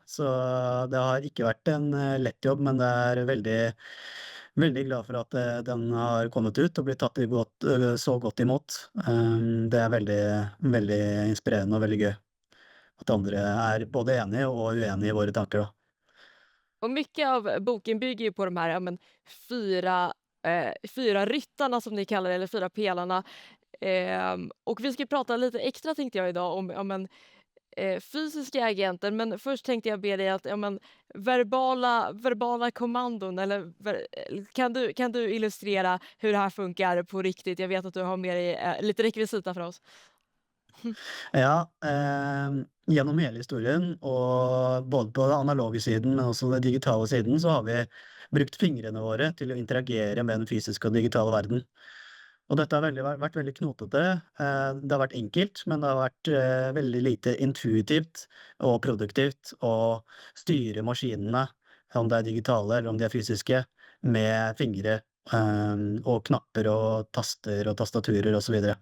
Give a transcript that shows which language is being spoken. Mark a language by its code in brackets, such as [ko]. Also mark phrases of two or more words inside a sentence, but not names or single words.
[no] Så det har ikke vært en lett jobb, men det er veldig glad for at den har kommet ut og blitt tatt så godt imot. Det er veldig inspirerende og veldig gøy at andre [sv] är både enige och uenige i våra tankar då. Och mycket av boken bygger ju på de här fyra ryttarna som ni kallar det, eller 4 pelarna. Och vi ska prata lite extra, tänkte jag idag, om fysiska agenter, men först tänkte jag be dig att verbala kommandon, eller kan du illustrera hur det här funkar på riktigt? Jag vet att du har med dig lite rekvisita för oss. [no] Ja, gjennom hele historien, og både på den analoge siden, men også den digitale siden, så har vi brukt fingrene våre til å interagere med den fysiske og digitale verden. Og dette har vært veldig knotete. Det har vært enkelt, men det har vært veldig lite intuitivt og produktivt å styre maskinene, om det er digitale eller om de er fysiske, med fingre, og knapper og taster og tastaturer og så videre.